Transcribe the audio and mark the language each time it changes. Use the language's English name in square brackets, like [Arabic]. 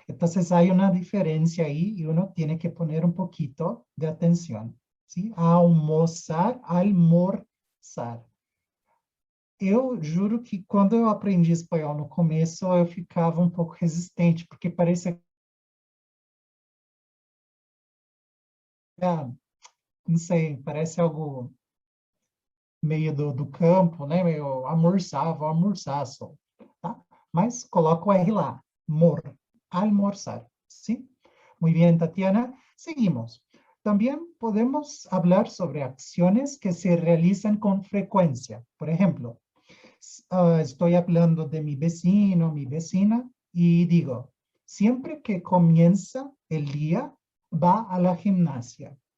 [Spanish] Entonces hay una diferencia ahí y uno tiene que poner un poquito de atención. ¿Sí? Almoçar, almorzar. [Portuguese] Eu juro que quando eu aprendi espanhol no começo, eu ficava um pouco resistente, porque parecia, não sei, parece algo meio do campo, né? Meio almoçar, vou almoçar só, tá? Mas coloca o R lá, almorzar, [Spanish] ¿sí? Muy bien, Tatiana. Seguimos. También podemos hablar sobre acciones que se realizan con frecuencia. Por ejemplo, estoy hablando de mi vecino, mi vecina, y digo, siempre que comienza el día, va a la gimnasia.